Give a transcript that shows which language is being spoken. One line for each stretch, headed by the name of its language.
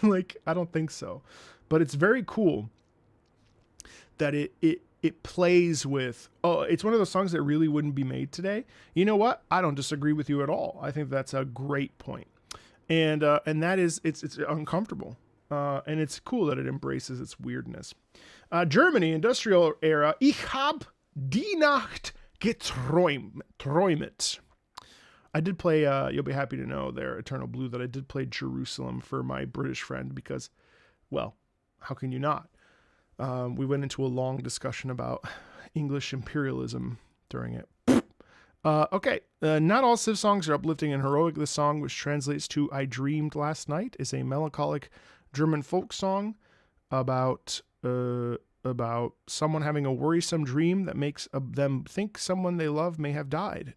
English: Like, I don't think so. But it's very cool that it plays with, it's one of those songs that really wouldn't be made today. You know what? I don't disagree with you at all. I think that's a great point. And that is, it's uncomfortable. And it's cool that it embraces its weirdness. Germany, industrial era.
German: Ich hab die Nacht geträumt.
English: I did play, you'll be happy to know there, Eternal Blue, that I did play Jerusalem for my British friend because, well, how can you not? We went into a long discussion about English imperialism during it. Okay, not all Civ songs are uplifting and heroic. This song, which translates to I Dreamed Last Night, is a melancholic German folk song about someone having a worrisome dream that makes them think someone they love may have died.